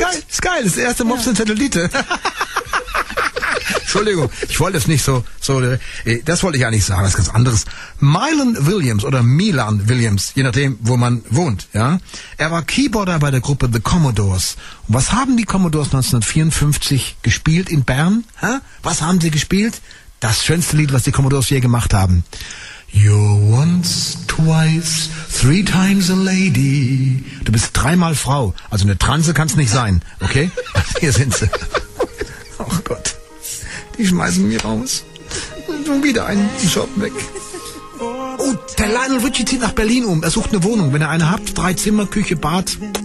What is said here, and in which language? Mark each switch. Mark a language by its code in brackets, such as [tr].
[de] Das ist geil, das erste Mops und Zellulite. Entschuldigung, ich wollte es nicht so, das wollte ich eigentlich sagen, das ist ganz anderes. Milan Williams oder Milan Williams, je nachdem, wo man wohnt, ja. Er war Keyboarder bei der Gruppe The Commodores. Was haben die Commodores 1954 gespielt in Bern? Hä? Was haben sie gespielt? Das schönste Lied, was die Commodores je gemacht haben. [en] You're once, twice, three times a lady. [de] Du bist dreimal Frau. Also eine Transe kann's nicht sein. Okay? Hier sind sie. Ach Gott. Die schmeißen mir raus. Und wieder einen Shop weg. Oh, der Lionel Richie zieht nach Berlin um. Er sucht eine Wohnung. Wenn ihr eine habt, 3 Zimmer, Küche, Bad.